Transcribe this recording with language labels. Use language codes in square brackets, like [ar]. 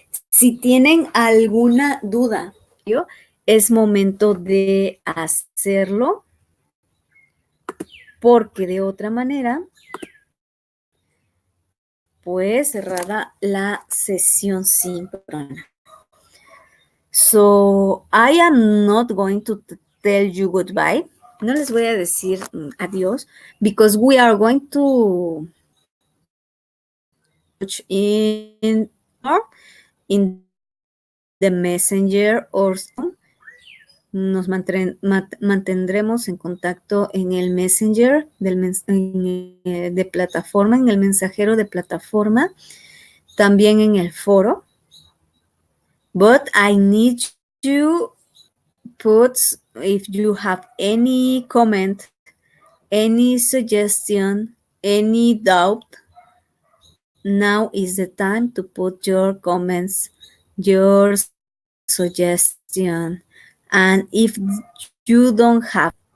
[es] Si tienen alguna duda, es momento de hacerlo, porque de otra manera, pues cerrada la sesión síncrona. [en] So, I am not going to tell you goodbye. [es] No les voy a decir adiós, [en] because we are going to in the messenger or [es] nos mantendremos en contacto en el messenger de plataforma, en el mensajero de plataforma, también en el foro. [en] But I need you put, if you have any comment, any suggestion, any doubt, now is the time to put your comments, your suggestion. And if you don't have.